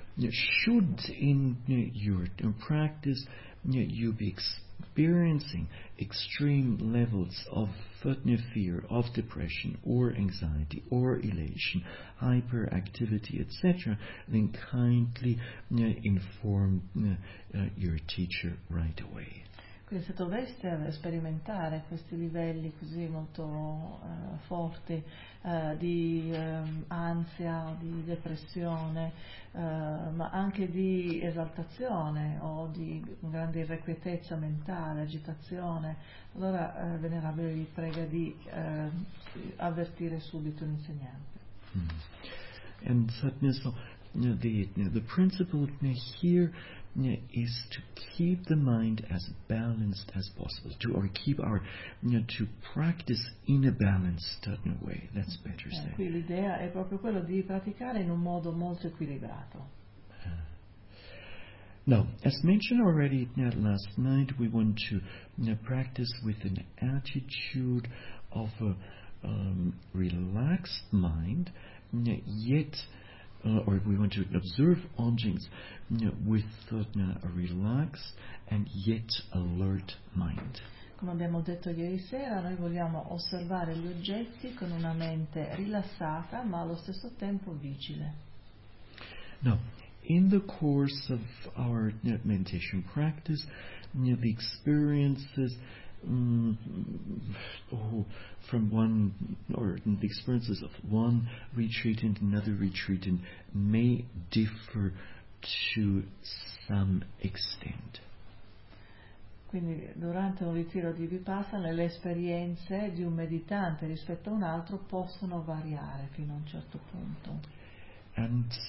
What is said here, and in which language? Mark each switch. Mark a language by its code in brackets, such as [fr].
[en] Should in your practice you be experiencing extreme levels of fear, of depression, or anxiety, or elation, hyperactivity, etc., then kindly inform your teacher right away. [it] Quindi se dovreste sperimentare questi livelli così molto forti di ansia, di depressione, ma anche di esaltazione o di grande irrequietezza mentale, agitazione, allora Venerabile vi prega di avvertire subito l'insegnante. [en] And certainly so, the principle here is to keep the mind as balanced as possible, to practice in a balanced way. That's better said. [it] Qui l'idea è proprio quello di praticare in un modo molto equilibrato. [en] Now, as mentioned already last night, we want to practice with an attitude of a relaxed mind, yet. Or if we want to observe objects with a relaxed and yet alert mind. [it] Come abbiamo detto ieri sera, noi vogliamo osservare gli oggetti con una mente rilassata, ma allo stesso tempo vigile. [en] Now, in the course of our meditation practice, the experiences the experiences of one retreat and another retreat and may differ to some extent. [it] Quindi durante un ritiro di Vipassana le esperienze di un meditante rispetto a un altro possono variare fino a un certo punto.